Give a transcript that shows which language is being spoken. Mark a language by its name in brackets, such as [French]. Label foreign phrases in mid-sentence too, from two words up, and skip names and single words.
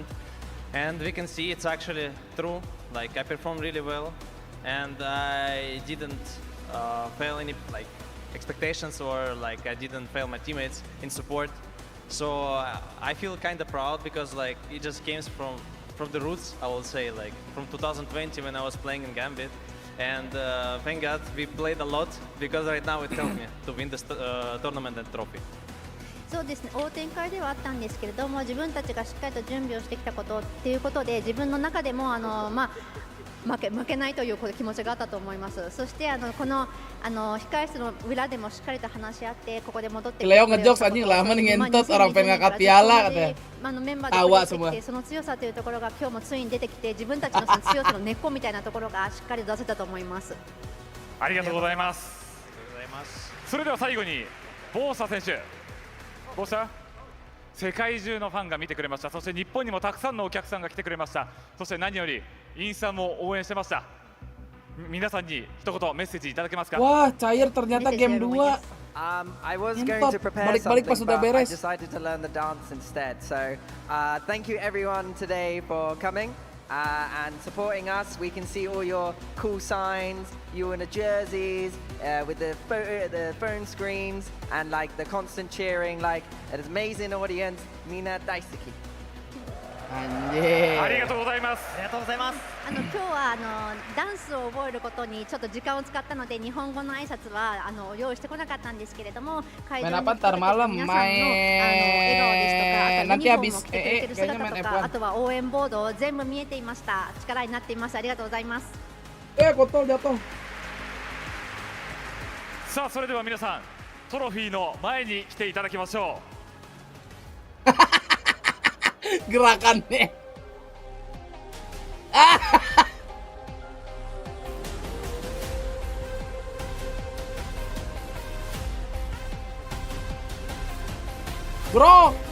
[English] And we can see it's actually true. Like I performed really well, and I didn't fail any like expectations, or like I didn't fail my teammates in support. So I feel kind of proud because like it just came from the roots. I will say like from 2020 when I was playing in Gambit, and thank God we played a lot because right now it helped me to win this tournament and trophy. [Japanese] そうですね、大展開ではあったんですけれども、自分たちがしっかりと準備をしてきたことっていうことで、自分の中でも負けないという気持ちがあったと思います。そしてこの控室の裏でもしっかりと話し合って、ここで戻って [Indonesian] Leo ngejokes anjing lama nih ngentot orang pengen ngangkat piala katanya. [Japanese] メンバーでプレーしてきて、その強さというところが今日もついに出てきて、自分たちのその強さの根っこみたいなところがしっかり出せたと思います。ありがとうございます。それでは最後にボーサ選手。ボーサ、世界中のファンが見てくれました。そして日本にもたくさんのお客さんが来てくれました。そして何よりインスタも応援してました。皆さんに一言メッセージいただけますか？ [Indonesian] Wah, cair ternyata game 2. [English] I was going to prepare something, but I decided to learn the dance instead. So thank you everyone today for coming and supporting us. We can see all your cool signs, you in the jerseys, with the phone screens, and like the constant cheering, like an amazing audience. [Japanese] みんな大好き. ありがとうございます。ありがとうございます。今日はダンスを覚えることにちょっと時間を使ったので日本語の挨拶は用意してこなかったんですけれども、会場に来てくれてる皆さんの笑顔ですとか、あとユニフォームを着てくれてる姿とか、あとは応援ボード全部見えていました。力になっています。ありがとうございます。さあそれでは皆さんトロフィーの前に来ていただきましょう。 [Indonesian] Gerakannya. Bro.